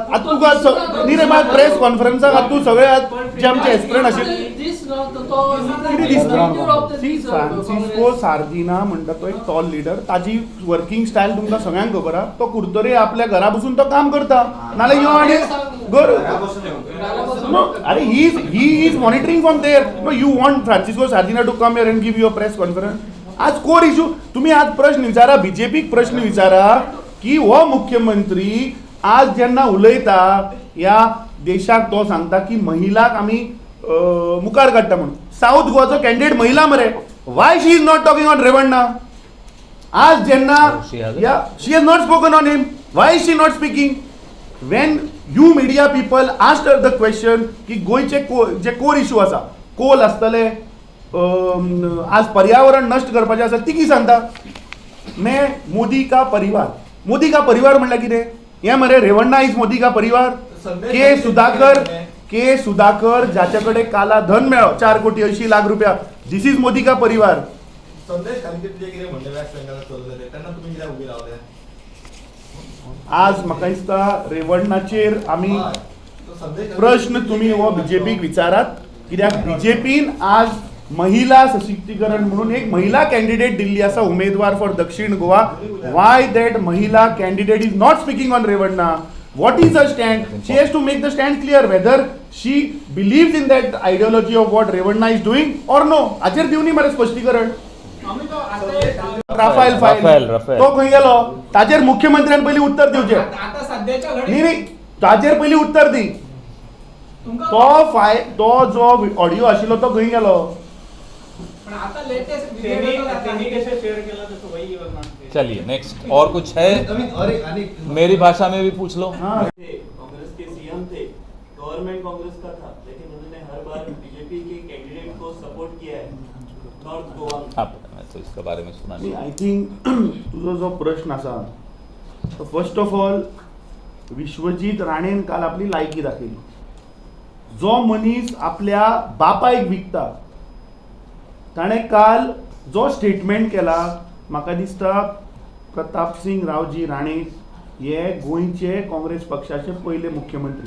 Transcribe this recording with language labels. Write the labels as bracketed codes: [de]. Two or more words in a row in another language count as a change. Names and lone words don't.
[kok] आता तुका न्ही रे बाबा प्रेस कॉन्फरन्साक आता तू सगळे जे आमचे एस्पिरंट आशिल्ले फ्रांसिस्को सार्दिना म्हणटा तो एक [en] tall leader, [kok] ताजी [en] working style [kok] तुमकां सगळ्यांक खबर आहा. तो कुर्तरे आपल्या घरा बसून तो काम करता. नाल्यार यो आनी अरे [en] he is monitoring from there. No you want Francisco Sardinha to come here and give you a press conference. [kok] आज [en] core issue [kok] तुम्ही आज प्रश्न विचारा, बीजेपीक प्रश्न विचारा की हो मुख्यमंत्री आज जेन्ना उलयता ह्या देशाक तो सांगता की महिलाक आमी मुखार काडटा म्हणून. साऊथ गोवाचो कॅन्डिडेट महिला मरे. [en] why she is not talking on Revanna? [kok] आज जेन्ना [en] she has not spoken on him. why is she not speaking? when you media people asked her the question [kok] की गोयचे जे [en] core issue [kok] आसा, कोल आसतले, आज पर्यावरण नष्ट करपाचें आसा, ती कितें सांगता? [hi] मोदी का परिवार. मोदी का परिवार [kok] म्हणल्यार कितें? हें मरे रेवण्णा इज [hi] मोदी का परिवार. [kok] के सुधाकर जाचे कडेन [hi] काला धन [kok] मेळ्ळो 4,80,00,000 रुपया, [en] this is [hi] मोदी का परिवार. [kok] आज म्हाका दिसता रेवण्णाचेर आमी प्रश्न तुमी हो बीजेपीक विचारात, कित्याक बीजेपीन आज महिला सशक्तीकरण म्हणून एक महिला कॅन्डिडेट दिल्ली आसा उमेदवार फॉर दक्षिण गोवा. [en] why that महिला candidate is not speaking on Revanna? What is her stand? She has to make the stand clear whether she believes in that ideology of what Revanna is doing or no. [kok] हाचेर दिवनी मरे स्पश्टीकरण. राफेल फायल तो खंय गेलो? ताचेर मुख्यमंत्र्यान पयलीं उत्तर दिवचें. न्ही ताचेर पयलीं उत्तर दी. तो जो ऑडियो आशिल्लो तो खंय गेलो? [hi] चलिए नेक्स्ट. और कुछ है? मेरी भाषा में भी पूछ लो. कांग्रेस के सीएम थे, गवर्नमेंट कांग्रेस का था, लेकिन उन्होंने हर बार बीजेपी के कैंडिडेट को सपोर्ट किया है नॉर्थ गोवा में. तो इसके बारे में सुना नहीं. [en] I think [kok] तुझो जो प्रश्न आसा तो [en] first of all [kok] विश्वजीत राणेन काल आपली लायकी दाखयली. जो मनीस आपल्या बापायक विकता ताणें काल जो स्टेटमेंट केला, म्हाका दिसता प्रताप सिंग रावजी राणे हे गोंयचे काँग्रेस पक्षाचे पयले मुख्यमंत्री.